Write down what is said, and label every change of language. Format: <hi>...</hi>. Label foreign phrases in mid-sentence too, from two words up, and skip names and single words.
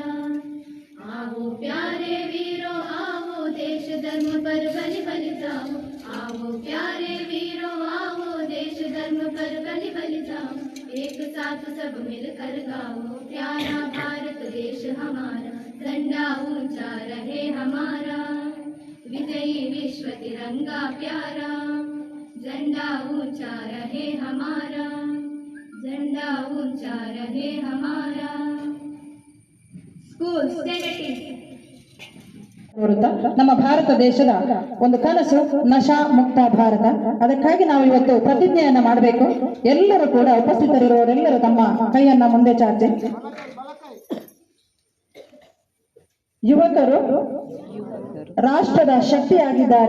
<hi>आओ प्यारे वीरों आओ देश धर्म पर बलि बलि जाओ आओ प्यारे वीरों आओ देश धर्म पर बलि बलि जाओ एक साथ सब मिलकर गाओ प्यारा भारत देश हमारा झंडा ऊंचा रहे हमारा विजयी विश्व तिरंगा प्यारा झंडा ऊंचा रहे हमारा झंडा ऊंचा रहे हमारा। स्कूल</hi> <kn>ನಮ್ಮ ಭಾರತ ದೇಶದ ಒಂದು ಕನಸು ನಶಾ ಮುಕ್ತ ಭಾರತ. ಅದಕ್ಕಾಗಿ ನಾವು ಇವತ್ತು ಪ್ರತಿಜ್ಞೆಯನ್ನ ಮಾಡಬೇಕು. ಎಲ್ಲರೂ ಕೂಡ ಉಪಸ್ಥಿತರಿರುವವರೆಲ್ಲರೂ ತಮ್ಮ ಕೈಯನ್ನ ಮುಂದೆ ಚಾಚಿ. ಯುವಕರು ರಾಷ್ಟ್ರದ ಶಕ್ತಿಯಾಗಿದ್ದಾರೆ.</kn>